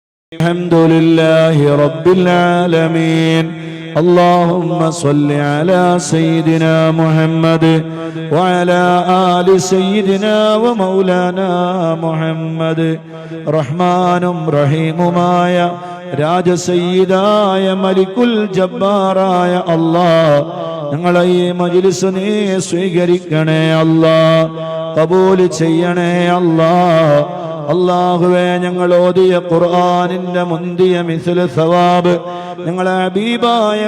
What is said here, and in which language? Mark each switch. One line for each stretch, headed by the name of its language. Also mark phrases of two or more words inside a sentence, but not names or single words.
Arabic: الحمد لله رب العالمين. اللهم صل على سيدنا محمد وعلى آل سيدنا ومولانا محمد.
Malayalam: റഹ്മാനും റഹീമുമായ രാജസയ്യിദായ മലിക്കുൽ ജബ്ബാറായ അല്ലാഹ്, ഞങ്ങളെ ഈ മജ്ലിസ് നീ സ്വീകരിക്കണേ അല്ലാഹ്, ഖബൂൽ ചെയ്യണേ അല്ലാഹ്. അല്ലാഹുവേ, ഞങ്ങൾ ഓതിയ ഖുർആനിന്റെ മുന്തിയ
Arabic: مثل ثواب
Malayalam: ഞങ്ങളെ ഹബീബായ